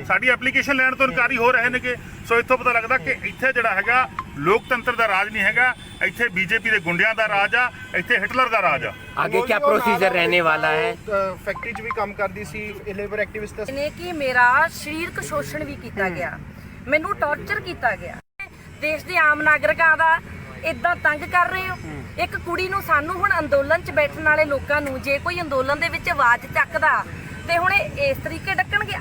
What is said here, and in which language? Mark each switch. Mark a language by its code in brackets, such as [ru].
[pa] ਸਾਡੀ ਐਪਲੀਕੇਸ਼ਨ ਲੈਣ ਤੋਂ ਇਨਕਾਰੀ ਹੋ ਰਹੇ ਨੇਗੇ। ਸੋ ਇੱਥੋਂ ਪਤਾ ਲੱਗਦਾ ਕਿ ਇੱਥੇ ਜਿਹੜਾ ਹੈਗਾ ਲੋਕਤੰਤਰ ਦਾ ਰਾਜ ਨਹੀਂ ਹੈਗਾ, ਇੱਥੇ ਬੀਜੇਪੀ ਦੇ ਗੁੰਡਿਆਂ ਦਾ ਰਾਜ ਆ, ਇੱਥੇ ਹਿਟਲਰ ਦਾ ਰਾਜ ਆ। [hi] आगे क्या प्रोसीजर रहने वाला है? [pa] ਫੈਕਟਰੀ 'ਚ ਵੀ ਕੰਮ ਕਰਦੀ ਸੀ, ਲੇਬਰ ਐਕਟਿਵਿਸਟ ਨੇ ਕਿ ਮੇਰਾ ਸਰੀਰਕ ਸ਼ੋਸ਼ਣ ਵੀ ਕੀਤਾ ਗਿਆ, ਮੈਨੂੰ ਟੌਰਚਰ ਕੀਤਾ ਗਿਆ। ਦੇਸ਼ ਦੇ ਆਮ ਨਾਗਰਿਕਾਂ ਦਾ ਇਦਾਂ ਤੰਗ ਕਰ ਰਹੇ ਹੋ। ਇੱਕ ਕੁੜੀ ਨੂੰ, ਸਾਨੂੰ ਹੁਣ ਅੰਦੋਲਨ 'ਚ ਬੈਠਣ ਵਾਲੇ ਲੋਕਾਂ ਨੂੰ ਜੇ ਕੋਈ ਅੰਦੋਲਨ ਦੇ ਵਿੱਚ ਆਵਾਜ਼ ਚੱਕਦਾ ਤੇ ਹੁਣ ਇਹ ਇਸ ਤਰੀਕੇ ਡੱਕਣਗੇ।